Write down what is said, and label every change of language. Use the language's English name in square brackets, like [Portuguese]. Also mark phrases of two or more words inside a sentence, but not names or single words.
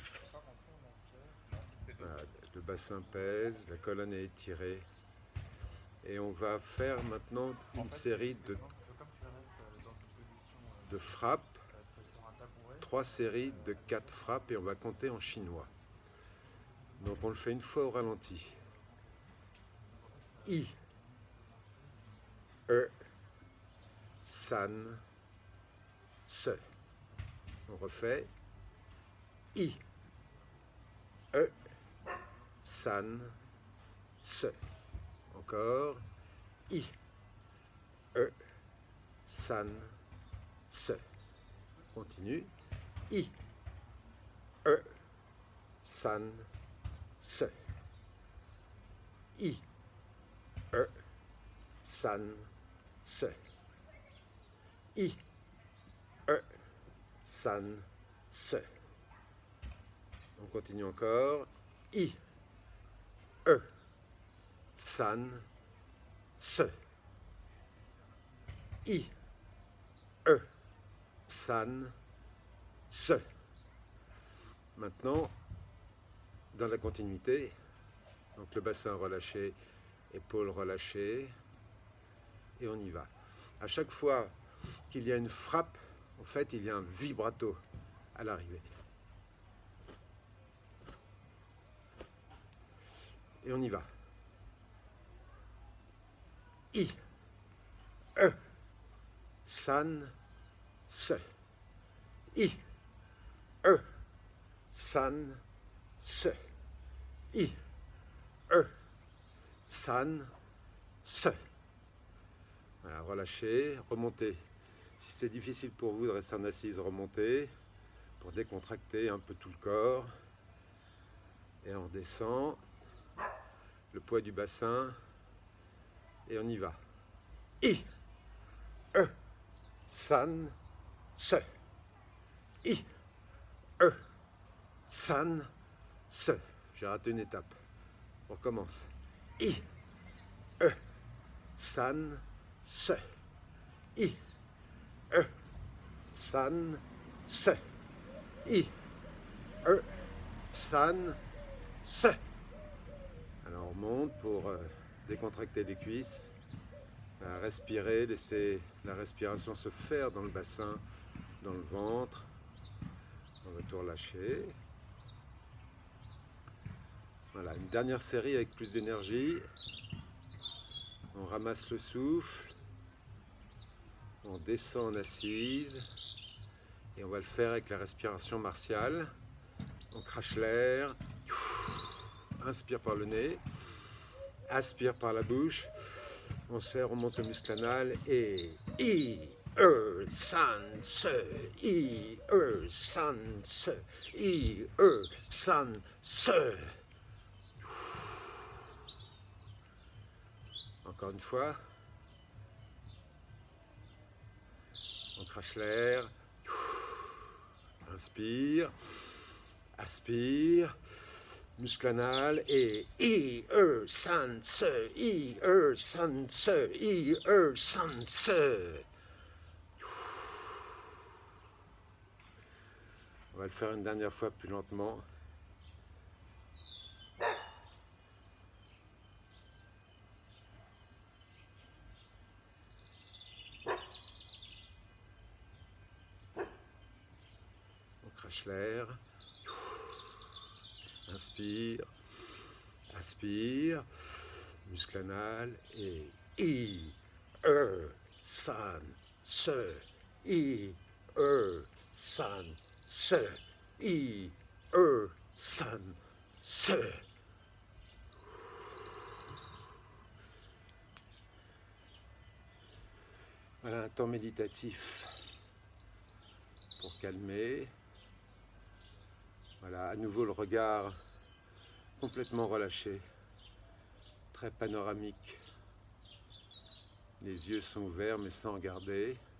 [French] Voilà, le bassin pèse, la colonne est étirée. Et on va faire maintenant une série de frappes. 3 séries de 4 frappes et on va compter en chinois. Donc on le fait une fois au ralenti. [Chinese] 一、二、三、四. [French] On refait. [Chinese] 一、二、三、四. Encore. 一、二、三、四. Continue. 一、二、三、四. 一、二、三、四. 一、二、三、四. [French] On continue encore. [Chinese] 一、二、三、四. 一、二、三、四. [French] Maintenant, dans la continuité, donc le bassin relâché, épaules relâchées, et on y va. À chaque fois qu'il y a une frappe, en fait, il y a un vibrato à l'arrivée. Et on y va. [Chinese] 一、二、三、四. 一、二、三、四. 一、二、三、四. [French] Voilà, relâchez, remontez. Si c'est difficile pour vous de rester en assise, remontez pour décontracter un peu tout le corps. Et on descend, le poids du bassin, et on y va. [Chinese] 一、二、三、四. 一、二、三、四. [French] J'ai raté une étape. On recommence. [Chinese] 一、二、三、四. 一、二、三、四. 一、二、三、四. [French] Alors on monte pour décontracter les cuisses. Respirer, laisser la respiration se faire dans le bassin, dans le ventre. On va tout relâcher. Voilà, une dernière série avec plus d'énergie. On ramasse le souffle. On descend en assise. Et on va le faire avec la respiration martiale. On crache l'air. Inspire par le nez. Aspire par la bouche. On serre, on monte le muscle anal. [Chinese] Et 一、二、三、四. 一、二、三、四。一、二、三、四. [French] Encore une fois. On crache l'air. Inspire. Aspire. Muscle anal. Et [Chinese] 一、二、三、四. 一、二、三、四。一、二、三、四. [French] On va le faire une dernière fois plus lentement. Crache l'air. Inspire. Aspire. Muscle anal. Et [Chinese] 一、二、三、四. 一、二、三、四. 一、二、三、四. [French] Voilà un temps méditatif pour calmer. Voilà, à nouveau le regard complètement relâché, très panoramique. Les yeux sont ouverts mais sans regarder.